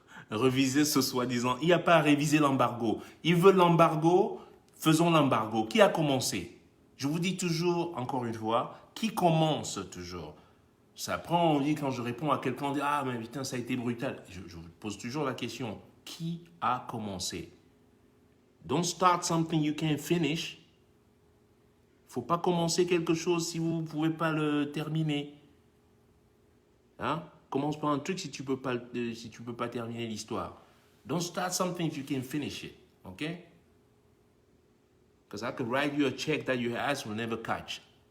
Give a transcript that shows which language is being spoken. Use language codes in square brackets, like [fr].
[fr] Reviser ce soi-disant. Il n'y a pas à réviser l'embargo. Ils veulent l'embargo, faisons l'embargo. Qui a commencé? Je vous dis toujours, encore une fois, qui commence toujours? Ça prend, on dit, quand je réponds à quelqu'un, on dit, ah, mais putain, ça a été brutal. Je vous pose toujours la question, qui a commencé? [en] Don't start something you can't finish. [fr] Il ne faut pas commencer quelque chose si vous ne pouvez pas le terminer. Hein? Commence par un truc si tu peux pas terminer l'histoire. [en] Don't start something if you can finish it. Okay? Because I could write you a check that your ass will never catch.